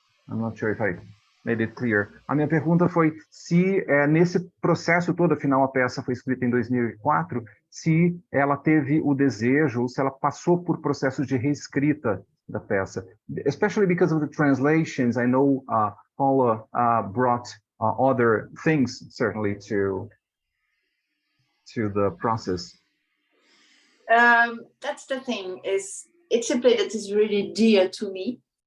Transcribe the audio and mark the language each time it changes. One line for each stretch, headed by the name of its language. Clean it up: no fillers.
English: I'm not sure if I made it clear.
Portuguese: A minha pergunta foi se nesse processo todo, afinal a peça foi escrita em 2004, se ela teve o desejo, ou se ela passou por processos de reescrita da peça.
English: Especially because of the translations, I know Paula brought other things certainly to the process. That's the thing, it's a play that is really dear to me.